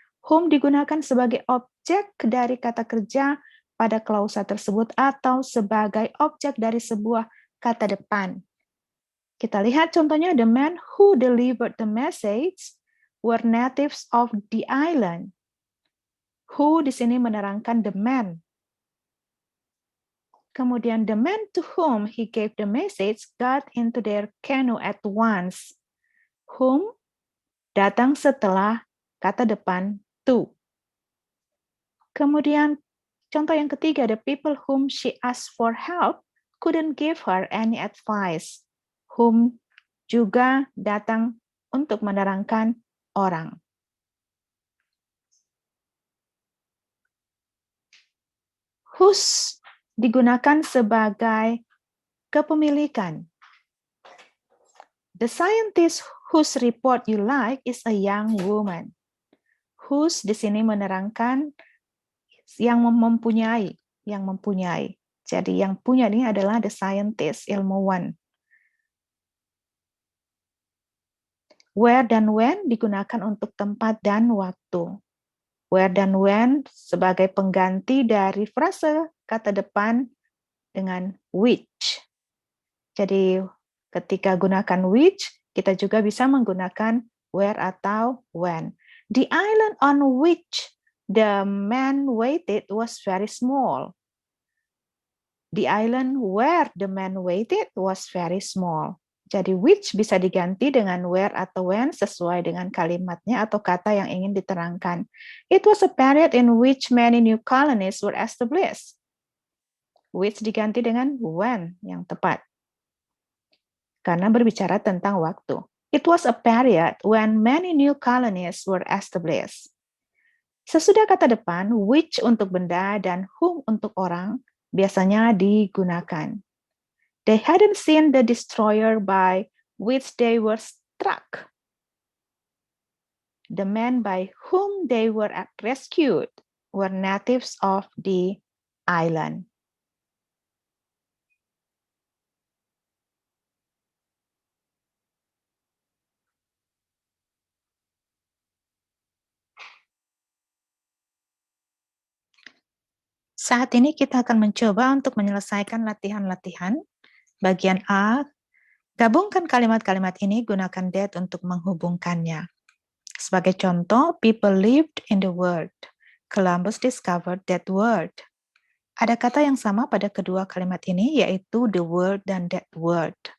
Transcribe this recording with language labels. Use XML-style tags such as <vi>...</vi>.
<id>Whom digunakan sebagai objek dari kata kerja pada klausa tersebut atau sebagai objek dari sebuah kata depan. Kita lihat contohnya,</id> <en>the men who delivered the message were natives of the island.</en> <id>Who di sini menerangkan the men. Kemudian</id> <en>the men to whom he gave the message got into their canoe at once.</en> <id>Whom datang setelah kata depan to. Kemudian contoh yang ketiga,</id> <en>the people whom she asked for help couldn't give her any advice.</en> <id>Whom juga datang untuk menerangkan orang. Whose digunakan sebagai kepemilikan.</id> <en>The scientist whose report you like is a young woman.</en> <id>Whose di sini menerangkan yang mempunyai. Jadi yang punya ini adalah the scientist, ilmuwan. Where dan when digunakan untuk tempat dan waktu. Where dan when sebagai pengganti dari frase kata depan dengan which. Jadi ketika gunakan which, kita juga bisa menggunakan where atau when.</id> <en>The island on which the man waited was very small. The island where the man waited was very small.</en> <id>Jadi which bisa diganti dengan where atau when sesuai dengan kalimatnya atau kata yang ingin diterangkan.</id> <en>It was a period in which many new colonies were established.</en> <id>Which diganti dengan when yang tepat. Karena berbicara tentang waktu.</id> <en>It was a period when many new colonies were established.</en> <id>Sesudah kata depan, which untuk benda dan whom untuk orang, biasanya digunakan.</id> <en>They hadn't seen the destroyer by which they were struck. The men by whom they were rescued were natives of the island.</en> <id>Saat ini kita akan mencoba untuk menyelesaikan latihan-latihan bagian A, Gabungkan kalimat-kalimat ini, gunakan that untuk menghubungkannya. Sebagai contoh,</id> <en>people lived in the world. Columbus discovered that word.</en> <id>Ada kata yang sama pada kedua kalimat ini, yaitu the word dan that word.</id>